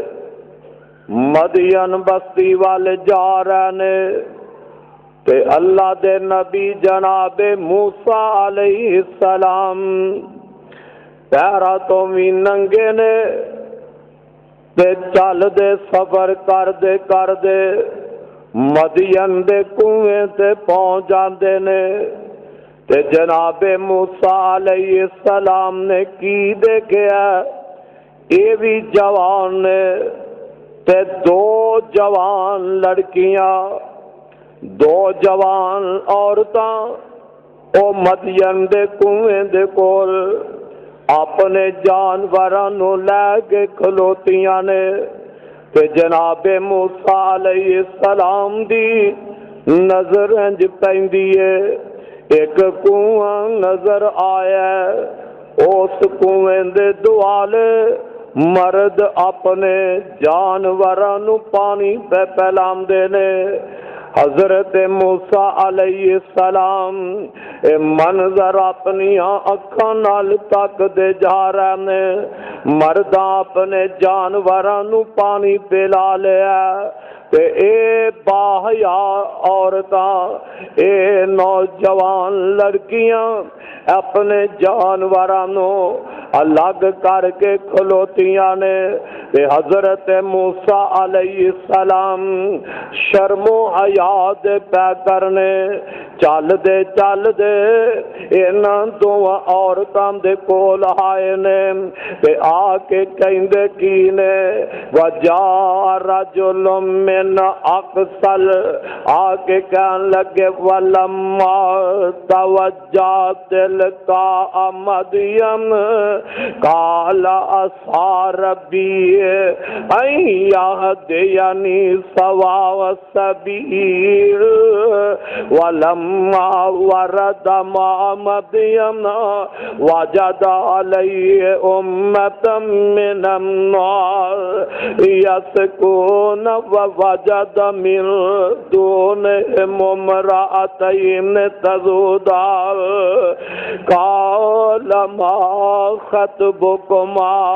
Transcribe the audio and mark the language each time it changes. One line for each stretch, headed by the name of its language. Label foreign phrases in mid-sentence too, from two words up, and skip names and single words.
Punjabi: مدین بستی والے جا رہے نے، تے اللہ دے نبی جناب موسیٰ علیہ السلام پیرا تو بھی ننگے نے، تے چل دے سفر کر دے مدین دے کنویں تے پہنچ جاندے نے۔ تے جناب موسیٰ علیہ السلام نے کی دیکھیا، یہ بھی جوان نے تے دو جوان لڑکیاں، دو جوان عورتاں او مدین دے کنویں دے کول اپنے جانوراں نو لے کے کھلوتیاں نے۔ تے جناب موسیٰ علیہ السلام دی نظر انج پیندی ہے، ایک کنواں نظر آیا، اس کنویں دے دوالے مرد اپنے جانوراں نو پانی پہ پلاندے نے۔ حضرت موسیٰ علیہ السلام اے منظر اپنی اکھاں نال تک دے جا رہے نے، مرداں اپنے جانوراں نو پانی پلا لیا تے اے باحیا عورتاں، اے نوجوان لڑکیاں اپنے جانوراں نو الگ کر کے کھلوتیاں نے تے حضرت موسیٰ علیہ السلام شرم و حیا دے پے کرنے چل دے انہاں دو عورتاں دے کول آئے نے تے آ کے کہندے کی نے
Arabic: وجا رجل من اقصل،
Punjabi: آ کے کہن لگے
Arabic: ولما توجہ تلقاء مدین قال عسى ربي ان يهديني سواء السبيل ولما ورد ماء مدين وجد عليه أمة من النار يسقون ووجد من دونهم امرأتين تذودان قال ما خطبكما